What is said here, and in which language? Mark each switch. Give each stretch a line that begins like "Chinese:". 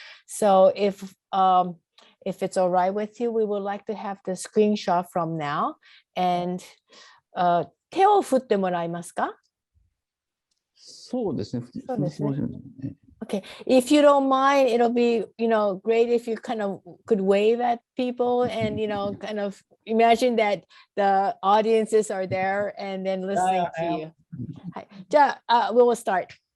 English: So if it's all right with you, we would like to have the screenshot from now.
Japanese: And 手を振ってもらえますか？そうですね。そうですね。
English: Okay, if you don't mind, it'll be, great if you kind of could wave at people and, kind of imagine that the audiences are there and then listening to you.
Japanese: はい。
English: じゃあ、we will start.